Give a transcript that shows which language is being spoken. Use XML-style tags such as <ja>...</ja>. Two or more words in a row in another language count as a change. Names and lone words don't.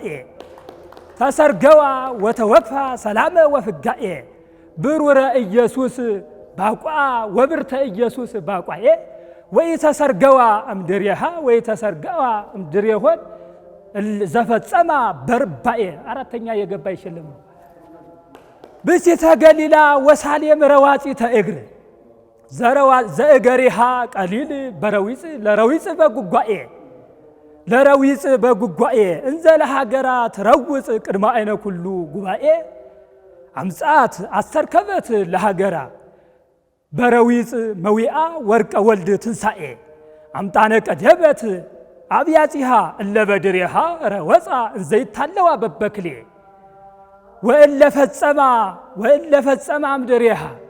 <gez>ተሰርገዋ ወተወክፋ ሰላመ ወፍጋኤ ብሩረ ኢየሱስ ባቋ ወብርተ ኢየሱስ ባቋኤ ወይ ተሰርገዋ እምድሬሃ ወይ ተሰርገዋ እምድሬሆን ዘፈጸማ በርባኤ</gez> <am>አራተኛ የገባ ይሸለም ነው።</am> <gez>ብእሲተ ገሊላ ወሳሌም ረዋፂተ እግር ዘእገሪሃ ቀሊል በረዊፅ ለረዊፅ በጉጓኤ ለረዊፅ በጉጓኤ እንዘ ለሃገራ ትረውፅ ቅድመ አይነ ኩሉ ጉባኤ አምጻት አስተርከበት ለሃገራ በረዊፅ መዊአ ወርቀ ወልድ ትንሣኤ አምጣነ ቀደበት አብያጺሃ እለ በድሬሃ ረወፃ እንዘይታለዋ በበክሌ ወእለ ፈጸማ እምድሬሃ</gez>